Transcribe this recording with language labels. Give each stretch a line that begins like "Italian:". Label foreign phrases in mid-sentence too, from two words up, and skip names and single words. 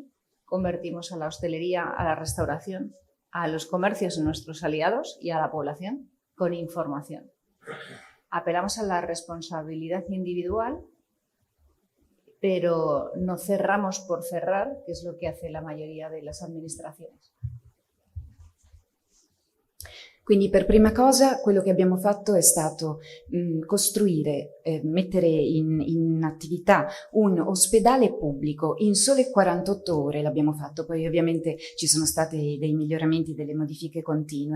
Spanish: Convertimos a la hostelería, a la restauración, a los comercios en nuestros aliados y a la población con información. Apelamos a la responsabilidad individual, pero no cerramos por cerrar, que es lo que hace la mayoría de las administraciones.
Italian: Quindi per prima cosa quello che abbiamo fatto è stato costruire, mettere in attività un ospedale pubblico in sole 48 ore l'abbiamo fatto, poi ovviamente ci sono stati dei miglioramenti, delle modifiche continue.